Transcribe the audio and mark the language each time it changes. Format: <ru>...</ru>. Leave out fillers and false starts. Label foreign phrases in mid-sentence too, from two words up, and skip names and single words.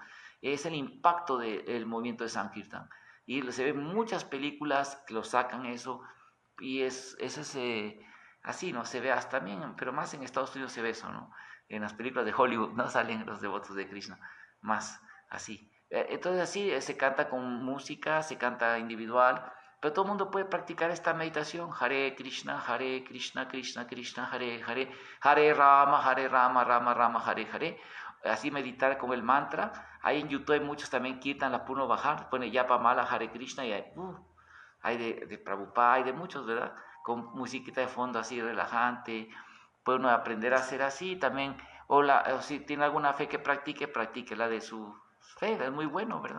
<es>Es el impacto del movimiento de Sankirtan. Y se ven muchas películas que lo sacan eso, y así, ¿no? Se ve hasta también, pero más en Estados Unidos se ve eso, ¿no? En las películas de Hollywood no salen los devotos de Krishna, más así. Entonces así se canta con música, se canta individual, pero todo el mundo puede practicar esta meditación.</es> <sa>Hare Krishna, Krishna Krishna, Hare Hare, Hare Rama, Rama Rama, Hare Hare.</sa> <es>Así meditar como el mantra. Ahí en YouTube hay muchos también quitan la Purno Bajar, pone Yapa Mala,</es> <sa>Hare Krishna,</sa> <es>y hay de Prabhupada, hay de muchos, ¿verdad? Con musiquita de fondo así relajante, puede uno aprender a hacer así también, o si tiene alguna fe que practique la de su fe, es muy bueno, ¿verdad?</es>